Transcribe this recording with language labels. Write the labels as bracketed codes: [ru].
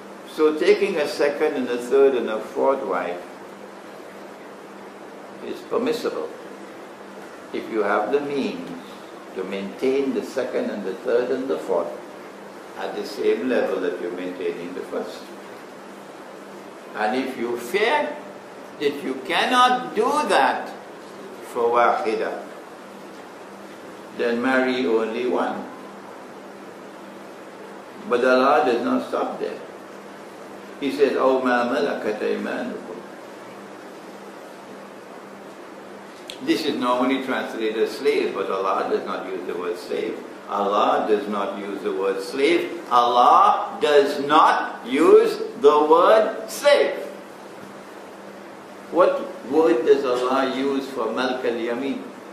[en] So taking a second and a third and a fourth wife is permissible if you have the means to maintain the second and the third and the fourth at the same level that you're maintaining the first. And if you fear that you cannot do that for wahida, then marry only one. But Allah does not stop there. He says, [ar] أَوْ مَا مَلَكَتْ أَيْمَانُكُمْ. [en] This is normally translated as slave, but Allah does not use the word slave. Allah does not use the word slave. Allah does not use the word slave. What word does Allah use for Malk al-Yamin?